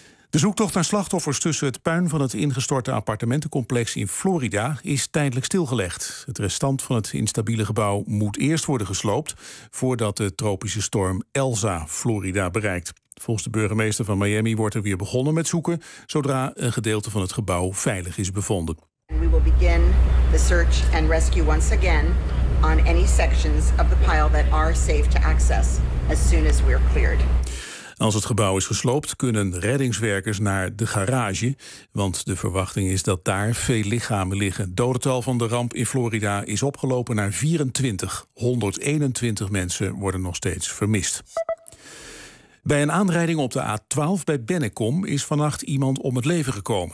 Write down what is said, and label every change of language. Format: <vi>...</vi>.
<nl>De zoektocht naar slachtoffers tussen het puin van het ingestorte appartementencomplex in Florida is tijdelijk stilgelegd. Het restant van het instabiele gebouw moet eerst worden gesloopt voordat de tropische storm Elsa Florida bereikt. Volgens de burgemeester van Miami wordt er weer begonnen met zoeken zodra een gedeelte van het gebouw veilig is bevonden.</nl> <en>We will begin the search and rescue once again on any sections of the pile that are safe to access as soon as we're cleared.</en> <nl>Als het gebouw is gesloopt, kunnen reddingswerkers naar de garage, want de verwachting is dat daar veel lichamen liggen. Het dodental van de ramp in Florida is opgelopen naar 24. 121 mensen worden nog steeds vermist. Bij een aanrijding op de A12 bij Bennekom is vannacht iemand om het leven gekomen.</nl>